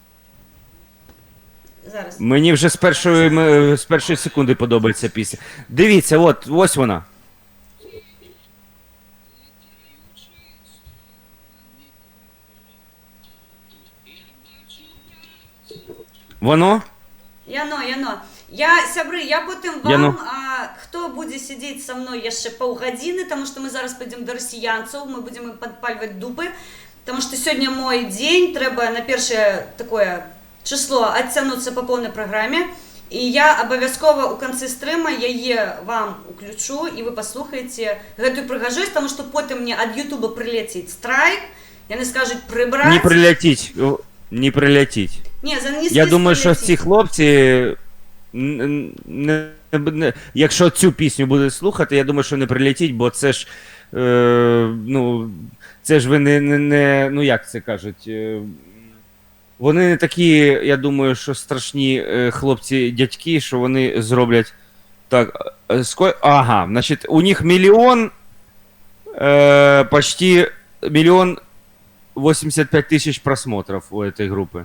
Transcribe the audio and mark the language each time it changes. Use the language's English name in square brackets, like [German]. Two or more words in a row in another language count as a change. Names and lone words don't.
[Ukrainian] Зараз. Мені вже з першої секунди подобається пісня. Дивіться, ось вона. Воно? [Belarusian] Яно. Сябры, я потым вам, хто будзе сидзець са мной яшчэ паўгадзіны, таму што мы зараз пойдзем да расіянцаў, мы будзем ім падпальваць дупы, таму што сёння мой дзень, трэба на першае такое число адцянуцца па поўнай праграме, і я абавязкова ў канцы стрыма яе вам уключу, і вы паслухаеце гэтую прыгажосць, таму што потым мне ад Ютуба прылеціць страйк, яны скажуць прыбраць. [Ukrainian] Не прилетіть. Ні, я думаю, що ці хлопці, якщо цю пісню будуть слухати, я думаю, що не прилетіть, бо це ж, це ж ви не, як це кажуть, вони не такі, я думаю, що страшні хлопці-дядьки, що вони зроблять так, значить, у них почти 1,85 тисяч просмотрів [Russian] у этой [Ukrainian] групи.